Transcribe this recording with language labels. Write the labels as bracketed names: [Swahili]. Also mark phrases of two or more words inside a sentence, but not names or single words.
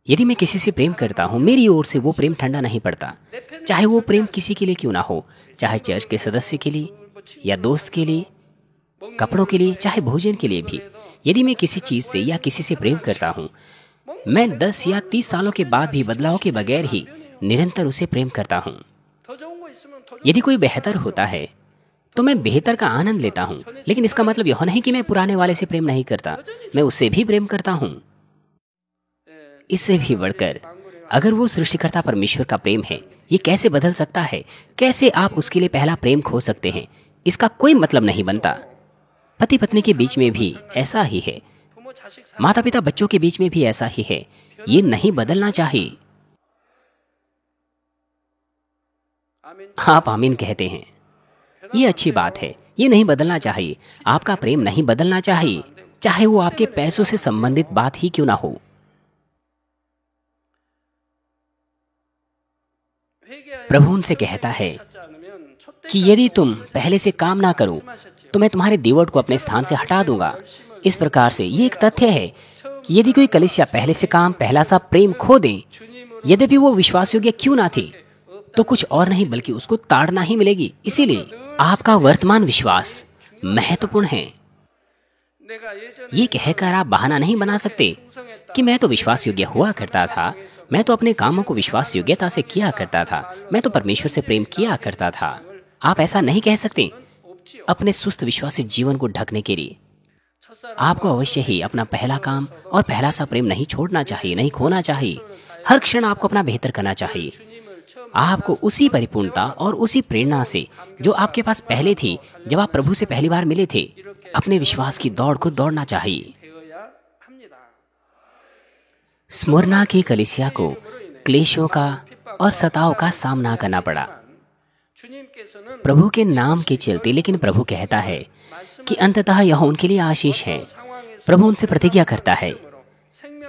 [Hindi] यदि मैं किसी से प्रेम करता हूँ, मेरी ओर से वो प्रेम ठंडा नहीं पड़ता, चाहे वो प्रेम किसी के लिए क्यों ना हो, चाहे चर्च के सदस्य के लिए या दोस्त के लिए, कपड़ों के लिए, चाहे भोजन के लिए भी। यदि मैं किसी चीज से या किसी से प्रेम करता हूँ, मैं 10 या 30 सालों के बाद भी बदलाव के बगैर ही निरंतर उसे प्रेम करता हूँ। [Korean] 더 좋은 거 있으면 더 [Hindi] यदि कोई बेहतर होता है तो मैं बेहतर का आनंद लेता हूँ, लेकिन इसका मतलब यह नहीं कि मैं पुराने वाले से प्रेम नहीं करता, मैं उससे भी प्रेम करता हूँ। इससे भी बढ़कर, अगर वो सृष्टिकर्ता परमेश्वर का प्रेम है, ये कैसे बदल सकता है? कैसे आप उसके लिए पहला प्रेम खो सकते हैं? इसका कोई मतलब नहीं बनता। पति पत्नी के बीच में भी ऐसा ही है, [Korean] 부모 자식 사 [Hindi] माता पिता बच्चों के बीच में भी ऐसा ही है। ये नहीं बदलना चाहिए। [Korean] 아멘. [Hindi] आप आमीन कहते हैं, ये अच्छी बात है। ये नहीं बदलना चाहिए। आपका प्रेम नहीं बदलना चाहिए, चाहे वो आपके पैसों से संबंधित बात ही क्यों ना हो। [Korean] 회개하여 [Hindi] प्रभु उनसे कहता है [Korean] 찾지 않으면 촛대 [Hindi] कि यदि तुम पहले से काम ना करो तो मैं तुम्हारे दीवट को अपने स्थान से हटा दूंगा। इस प्रकार से ये एक तथ्य है कि यदि कोई कलीसिया पहले से काम, पहला सा प्रेम खो दे, यद्यपि वो विश्वास योग्य क्यों ना थी, तो कुछ और नहीं बल्कि उसको ताड़ना ही मिलेगी। इसीलिए आपका वर्तमान विश्वास महत्वपूर्ण है। [Korean] 내가 예전에 [Hindi] ये कहकर आप बहाना नहीं बना सकते कि मैं तो विश्वास योग्य हुआ करता था, मैं तो अपने कामों को विश्वास योग्यता से किया करता था, मैं तो परमेश्वर से प्रेम किया करता था। आप ऐसा नहीं कह सकते [Korean] 없지요. [Hindi] अपने सुस्त विश्वासी जीवन को ढकने के लिए। [Korean] 첫사랑 [Hindi] आपको अवश्य ही अपना पहला काम और पहला सा प्रेम नहीं छोड़ना चाहिए, नहीं खोना चाहिए। हर क्षण आपको अपना बेहतर करना चाहिए। [Korean] 주님을 처음 [Hindi] आपको उसी परिपूर्णता और उसी प्रेरणा से जो आपके पास पहले थी जब आप प्रभु से पहली बार मिले थे, अपने विश्वास की दौड़ को दौड़ना चाहिए। [Korean] 되어야 합니다. [Hindi] स्मुरना की कलीसिया को क्लेशों का और सताव का सामना करना पड़ा [Korean] 주님께서는 [Hindi] प्रभु के नाम के चलते, लेकिन प्रभु कहता है कि अंततः यह उनके लिए आशीष है। [Korean] 상황에서 [Hindi] प्रभु उनसे प्रतिज्ञा करता है [Korean] 생명